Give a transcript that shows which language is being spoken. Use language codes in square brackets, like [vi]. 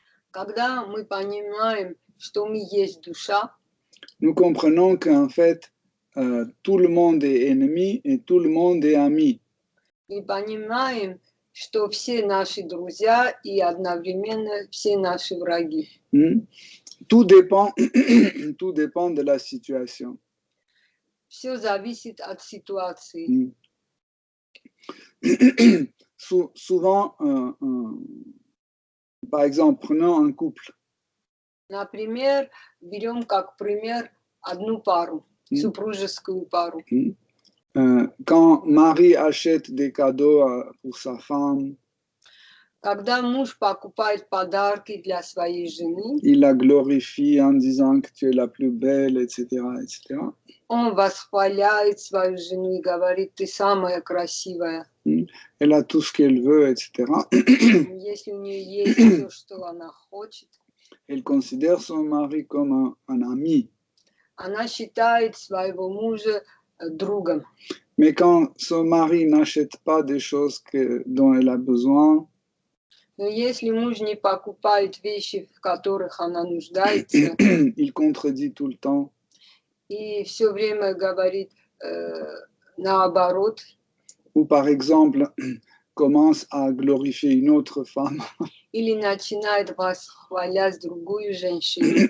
[ru] Когда мы понимаем, что мы есть душа, [fr] nous comprenons qu'en fait, tout le monde est ennemi et tout le monde est ami. [ru] мы понимаем, что все наши друзья и одновременно все наши враги. [fr] Tout dépend, tout dépend de la situation. [ru] Все зависит от ситуации. [fr] Souvent, par exemple, prenons un couple. [ru] Например, берем как пример одну пару, супружескую пару. [fr] Quand Marie achète des cadeaux pour sa femme, [ru] Когда муж покупает подарки для своей жены, [fr] il la glorifie en disant que tu es la plus belle, etc., etc. [ru] он восхваляет свою жену и говорит: ты самая красивая. [fr] Elle a tout ce qu'elle veut, etc. [ru] Если у нее есть все, что она хочет, [fr] Elle considère son mari comme un ami. [ru] она считает своего мужа другом. [fr] Mais quand son mari n'achète pas des choses dont elle a besoin, [ru] Но если муж не покупает вещи, в которых она нуждается, [fr] il contredit tout le temps. [ru] и все время говорит наоборот, [fr] Ou par exemple, commence à glorifier une autre femme, [ru] или начинает восхвалять другую женщину,